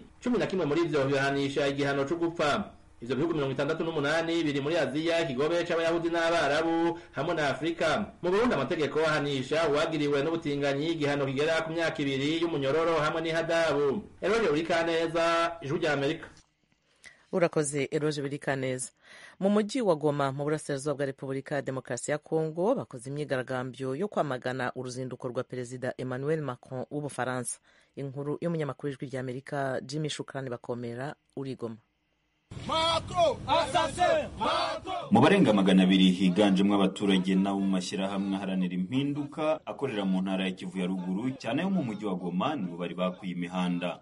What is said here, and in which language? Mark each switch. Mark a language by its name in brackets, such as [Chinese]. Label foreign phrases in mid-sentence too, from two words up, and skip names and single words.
[Rundi] 11 muri ivyo bihanisha igihano cyo gupfa. Ivyo bihugu 68 biri muri Aziya, ikigobe c'abayahudi n'abarabu hamwe na Afrika. Mu Burundi amategeko ahanisha uwagiriwe n'ubutinganyi igihano kigera ku myaka 2 y'umunyororo hamwe n'ihadabu. Eroje Urikaneza, Ijwi rya Amerika. Urakoze Eroje Birikaneza. [Kinyarwanda] Mu mujyi wa Goma mu burasirazuba bwa Repubulika ya Demokarasi ya Kongo bakoze imyigaragambyo yo kwamagana uruzinduko rwa Perezida Emmanuel Macron w'Ubufaransa. Inkuru y'umunyamakuru w'Ijwi rya Amerika Jimmy Shukrani Bakomera uri Goma. Mu barenga 200 higanjemo abaturage nabo mu mashyirahamwe aharanira impinduka akorera mu ntara ya Kivu ya ruguru cyane yo mu mujyi wa Goma nibo bari bakuye imihanda.